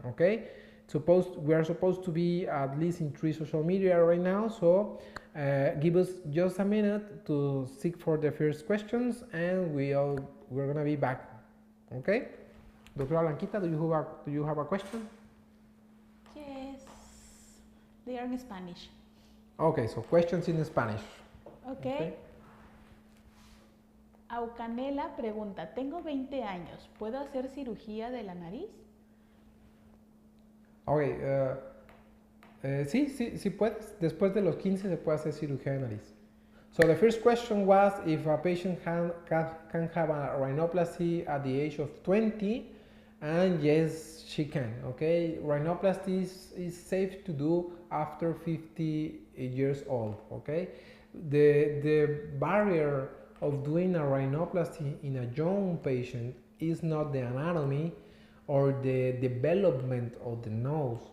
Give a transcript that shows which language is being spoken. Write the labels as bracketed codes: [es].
[en] Okay, we are supposed to be at least in 3 social media right now, so give us just a minute to seek for the first questions, and we're gonna be back. Okay, Doctora Blanquita, do you have a question? Yes, they are in Spanish. Okay, so questions in Spanish. Okay. [es] Aucanela pregunta, tengo 20 años, ¿puedo hacer cirugía de la nariz? Okay, sí puedes. Después de los 15 se puede hacer cirugía de nariz. [en] So the first question was if a patient can have a rhinoplasty at the age of 20, and yes, she can. Okay, rhinoplasty is safe to do after 50 years old. Okay, the barrier of doing a rhinoplasty in a young patient is not the anatomy or the development of the nose.